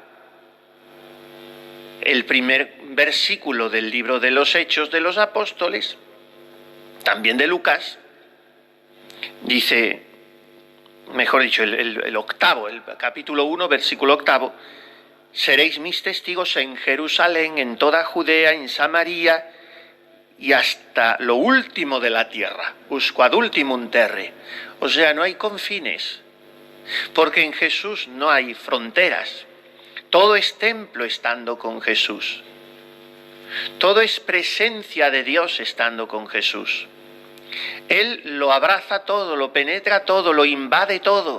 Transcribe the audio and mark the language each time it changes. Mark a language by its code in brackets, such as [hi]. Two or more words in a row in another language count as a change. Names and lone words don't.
[es] El primer versículo del libro de los Hechos de los Apóstoles, también de Lucas, dice, mejor dicho, el octavo, el capítulo 1, versículo 8, seréis mis testigos en Jerusalén, en toda Judea, en Samaria y hasta lo último de la tierra, [la] usque ad ultimum terre. [es] O sea, no hay confines, porque en Jesús no hay fronteras. Todo es templo estando con Jesús. Todo es presencia de Dios estando con Jesús. Él lo abraza todo, lo penetra todo, lo invade todo.